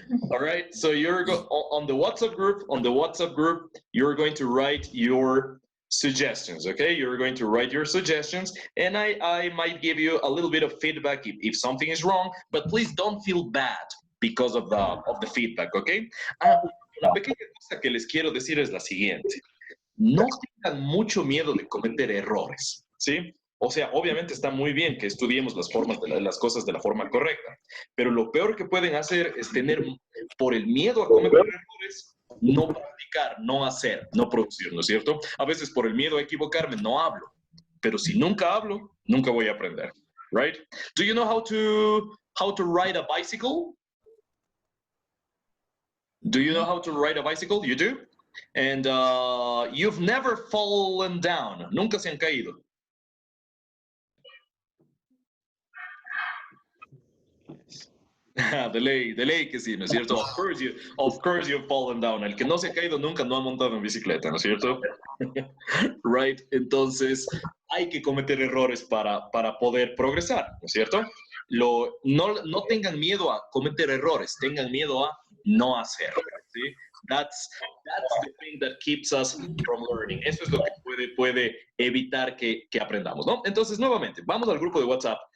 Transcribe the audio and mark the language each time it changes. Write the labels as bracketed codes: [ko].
[en] All right, so you're on the WhatsApp group, you're going to write your suggestions, okay? You're going to write your suggestions, and I might give you a little bit of feedback if something is wrong, but please don't feel bad because of the feedback, okay? [es] Una pequeña cosa que les quiero decir es la siguiente. No tengan mucho miedo de cometer errores, ¿sí? O sea, obviamente está muy bien que estudiemos las formas de las cosas de la forma correcta, pero lo peor que pueden hacer es tener, por el miedo a cometer errores, no practicar, no hacer, no producir, ¿no es cierto? A veces por el miedo a equivocarme no hablo, pero si nunca hablo, nunca voy a aprender, right? [en] Do you know how to ride a bicycle? Do you know how to ride a bicycle? You do? And you've never fallen down. [es] Nunca se han caído. De ley que sí, ¿no es cierto? [en] Of course you've fallen down. [es] El que no se ha caído nunca no ha montado en bicicleta, ¿no es cierto? Right? Entonces, hay que cometer errores para poder progresar, ¿no es cierto? No tengan miedo a cometer errores, tengan miedo a no hacer, ¿sí? [en] That's the thing that keeps us from learning. [es] Eso es lo que puede evitar que aprendamos, ¿no? Entonces, nuevamente, vamos al grupo de WhatsApp.